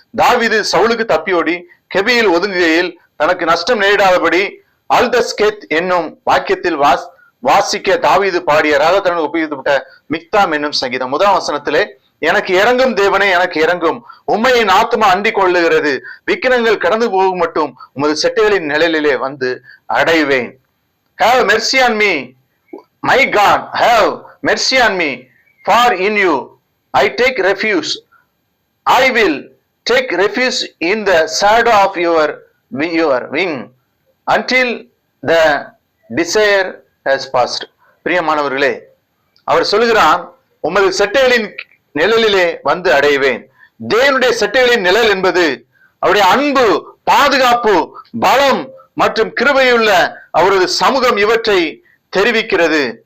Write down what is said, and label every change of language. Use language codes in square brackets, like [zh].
[ta] தாவீது சவுலுக்கு தப்பியோடி கெபியில் ஒதுங்குகையில் தனக்கு நஷ்டம் நேரிடாதபடி அல்தஸ்கேத் என்னும் வாக்கியத்தில் வாசிக்க தாவீது பாடிய ராகத்துடன் ஒப்புவிக்கப்பட்ட மிக்தாம் என்னும் சங்கீதம். முதலாம் வசனத்திலே, எனக்கு இறங்கும் தேவனே, எனக்கு இறங்கும், உம்மையின் ஆத்மா அண்டிக் கொள்ளுகிறது, விக்கிரங்கள் கடந்து போகும் மட்டும் உமது செட்டைகளின் நிழலிலே வந்து அடைவேன். [en] Have mercy on me, my God, have mercy on me, for in you I take refuge. I will take refuge in the shadow of your wing until the desire has passed. [ta] பிரியமானவர்களே, அவர் சொல்கிறார், உமது செட்டைகளின் நிழலிலே வந்து அடைவேன். தேவனுடைய செட்டைகளின் நிழல் என்பது அவருடைய அன்பு, பாதுகாப்பு, பலம் மற்றும் கிருபையுள்ள அவரது சமூகம் இவற்றை தெரிவிக்கிறது.